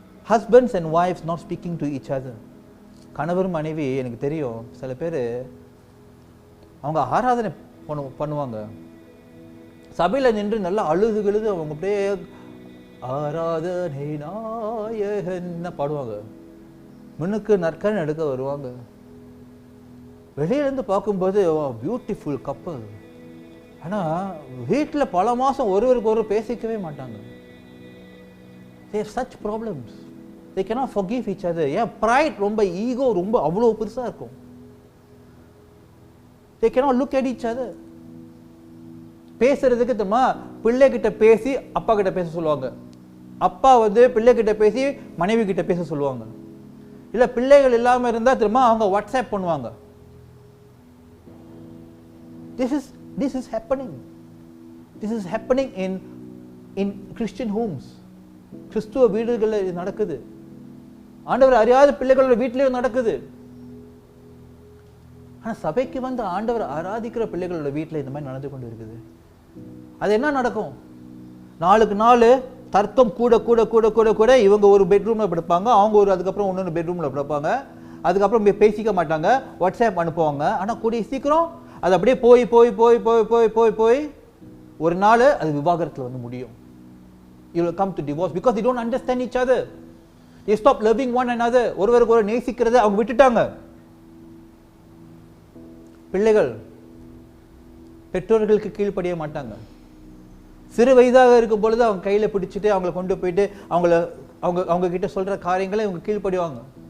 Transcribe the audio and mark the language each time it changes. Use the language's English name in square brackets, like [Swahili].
[English] husbands and wives not speaking to each other. [Tamil] கணவர் மனைவி, எனக்கு தெரியும் சில பேர் அவங்க ஆராதனை பண்ணுவாங்க, சபையில் நின்று நல்லா அழுது அவங்க அப்படியே ஆராதனை நாயகன் பாடுவாங்க, முன்னுக்கு நற்கன் எடுக்க வருவாங்க. வெளியிலேருந்து பார்க்கும்போது பியூட்டிஃபுல் கப்பல். ஆனால் வீட்டில் பல மாதம் ஒருவருக்கு ஒரு பேசிக்கவே மாட்டாங்க. [English] they have such problems. they cannot forgive each other. [Tamil] ஏன் pride, ரொம்ப ஈகோ ரொம்ப அவ்வளோ பெருசாக இருக்கும். [English] they cannot look at each other. [Tamil] பேசுறதுக்கு தெரியுமா, பிள்ளைகிட்ட பேசி அப்பா கிட்ட பேச சொல்லுவாங்க, அப்பா பிள்ளைகிட்ட பேசி மனைவி கிட்ட பேச சொல்லுவாங்க. இல்லை பிள்ளைகள் இல்லாமல் இருந்தால் தெரியுமா அவங்க வாட்ஸ்அப் பண்ணுவாங்க. [English] This is happening. This is happening in Christian homes. [Tamil] கிறிஸ்துவ வீடுகளில் இது நடக்குது. ஆண்டவர் அறியாத பிள்ளைகளோட வீட்டிலேயும் நடக்குது. ஆனால் சபைக்கு ஆண்டவர் ஆராதிக்கிற பிள்ளைகளோட வீட்டில் இந்த மாதிரி நடந்து கொண்டு இருக்குது. அது என்ன நடக்கும்? நாளுக்கு நாள் தர்க்கம் கூட கூட கூட கூட கூட இவங்க ஒரு பெட்ரூமில் படுப்பாங்க, அவங்க அதுக்கப்புறம் இன்னொன்று பெட்ரூமில் படுப்பாங்க, அதுக்கப்புறம் பேசிக்க மாட்டாங்க, வாட்ஸ்அப் அனுப்புவாங்க. ஆனால் கூடிய சீக்கிரம் அது அப்படியே போய் போய் போய் போய் போய் போய் போய் ஒரு நாள் அது விவாகரத்தில் முடியும். [English] You will come to divorce because they don't understand each other. They stop loving one another. [Tamil] ஒருவருக்கு ஒரு நேசிக்கிறதை அவங்க விட்டுட்டாங்க. பிள்ளைகள் பெற்றோர்களுக்கு கீழ்ப்படிய மாட்டாங்க. சிறு வயதாக இருக்கும் பொழுது அவங்க கையில் பிடிச்சிட்டு அவங்கள கொண்டு போயிட்டு அவங்க கிட்ட சொல்ற காரியங்களை இவங்க கீழ்ப்படிவாங்க.